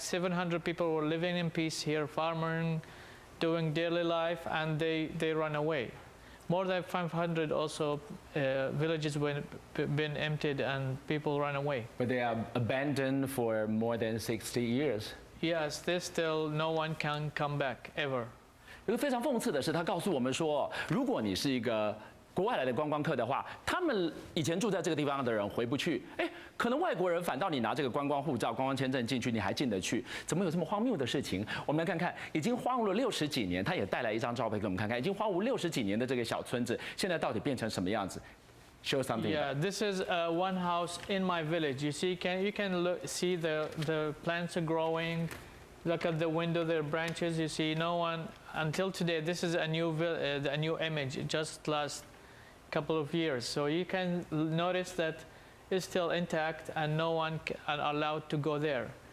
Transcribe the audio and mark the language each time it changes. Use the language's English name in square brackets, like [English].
[English] 700 people were living in peace here, farming, doing daily life, and they run away. More than 500 also villages been emptied and people run away. But they are abandoned for more than 60 years. Yes, there's still no one can come back ever. [Chinese] 有个非常讽刺的是，他告诉我们说，如果你是一个国外来的观光客的话，他们以前住在这个地方的人回不去，可能外国人反倒你拿这个观光护照、观光签证进去，你还进得去，怎么有这么荒谬的事情？我们来看看，已经荒芜了60几年，他也带来一张照片给我们看看，已经荒芜60几年的这个小村子，现在到底变成什么样子？ [English] Show something. Yeah, this is one house in my village. You see, you can see the plants are growing. Look at the window, their branches. You see, no one until today. This is a new image. Just last couple of years. So you can notice that it's still intact, and no one are allowed to go there.